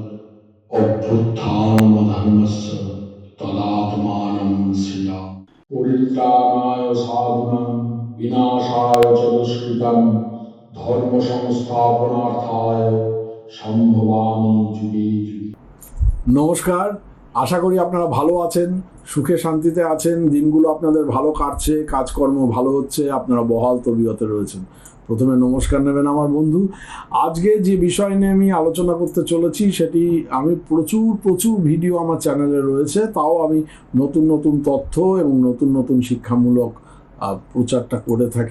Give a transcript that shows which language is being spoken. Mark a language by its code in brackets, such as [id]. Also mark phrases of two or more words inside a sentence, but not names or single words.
[sa] अभ्युत्थानमधर्मस्य तदात्मानं सृजामि। परित्राणाय साधूनां विनाशाय च दुष्कृतां धर्म संस्थापनार्थाय सम्भवामि युगे युगे। [bn] নমস্কার, আশা করি আপনারা ভালো আছেন, সুখে শান্তিতে আছেন, দিনগুলো আপনাদের ভালো কাটছে, কাজকর্ম ভালো হচ্ছে, আপনারা বহাল তবিয়তে রয়েছেন। প্রথমে নমস্কার নেবেন আমার বন্ধু। আজকে যে বিষয় নিয়ে আমি আলোচনা করতে চলেছি সেটি আমি প্রচুর ভিডিও আমার চ্যানেলে রয়েছে, তাও আমি নতুন নতুন তথ্য এবং নতুন নতুন শিক্ষামূলক প্রচারটা করে থাকি।